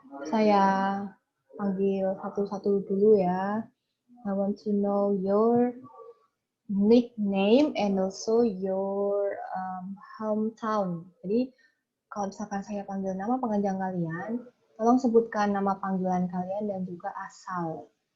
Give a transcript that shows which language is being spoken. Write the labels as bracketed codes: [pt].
[id] Saya panggil satu-satu dulu ya. [en] I want to know your nickname and also your hometown. [id] Jadi, kalau misalkan saya panggil nama pengenjang kalian, tolong sebutkan nama panggilan kalian dan juga asal.